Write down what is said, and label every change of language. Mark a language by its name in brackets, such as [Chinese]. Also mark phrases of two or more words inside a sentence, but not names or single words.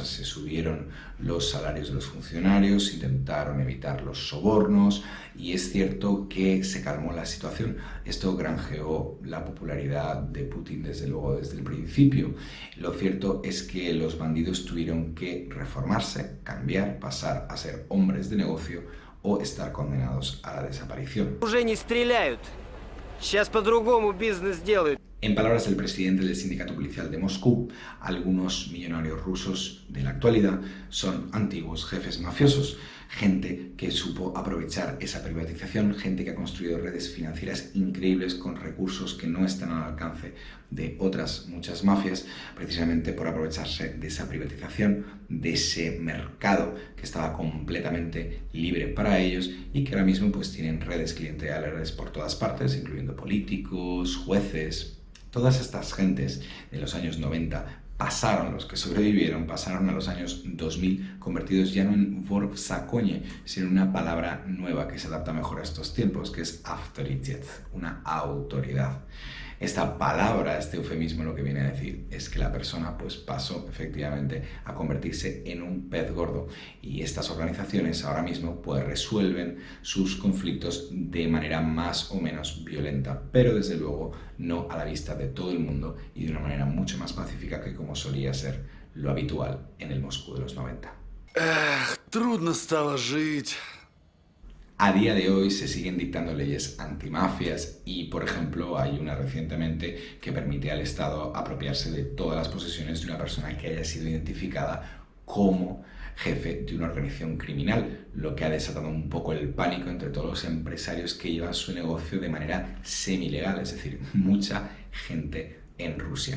[Spanish] Se subieron los salarios de los funcionarios, intentaron evitar los sobornos, y es cierto que se calmó la situación. Esto granjeó la popularidad de Putin desde luego desde el principio. Lo cierto es que los bandidos tuvieron que reformarse, cambiar, pasar a ser hombres de negocio o estar condenados a la desaparición. [Russian] Уже не стреляют. Сейчас по-другому бизнес делают. [Spanish] En palabras del presidente del sindicato policial de Moscú, algunos millonarios rusos de la actualidad son antiguos jefes mafiosos, gente que supo aprovechar esa privatización, gente que ha construido redes financieras increíbles con recursos que no están al alcance de otras muchas mafias, precisamente por aprovecharse de esa privatización, de ese mercado que estaba completamente libre para ellos, y que ahora mismo pues tienen redes clientelares por todas partes, incluyendo políticos, jueces. Todas estas gentes de los años 90 pasaron, los que sobrevivieron, pasaron a los años 2000 convertidos ya no en [Russian] вор в законе, [Spanish] sino en una palabra nueva que se adapta mejor a estos tiempos, que es авторитет, una autoridad. Esta palabra, este eufemismo, lo que viene a decir es que la persona pues pasó efectivamente a convertirse en un pez gordo, y estas organizaciones ahora mismo pues resuelven sus conflictos de manera más o menos violenta, pero desde luego no a la vista de todo el mundo y de una manera mucho más pacífica que como solía ser lo habitual en el Moscú de los 90. [Russian] Эх, трудно стало жить. [Spanish] A día de hoy se siguen dictando leyes antimafias, y, por ejemplo, hay una recientemente que permite al Estado apropiarse de todas las posesiones de una persona que haya sido identificada como jefe de una organización criminal, lo que ha desatado un poco el pánico entre todos los empresarios que llevan su negocio de manera semilegal, es decir, mucha gente en Rusia.